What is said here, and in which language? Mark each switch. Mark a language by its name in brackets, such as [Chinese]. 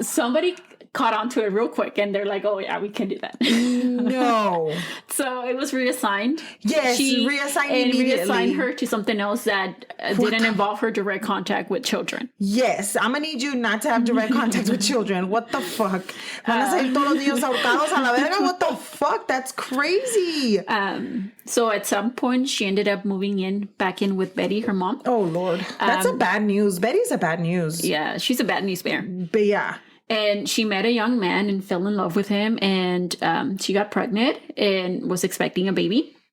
[English] Somebody caught on to it real quick and they're like, oh yeah, we can do that. No. So it was reassigned. Yes, reassigned immediately. Reassigned her to something else that didn't involve her direct contact with children. Yes, I'm going to need you not to have direct contact with children. What the fuck? [Spanish] Van a salir todos los niños ahorcados a la verga? [English] What the fuck? That's crazy. So at some point, she ended up moving back in with Betty, her mom. Oh, Lord. That's a bad news. Betty's a bad news. Yeah, she's a bad news bear. But yeah. And she met a young man and fell in love with him. And she got pregnant and was expecting a baby.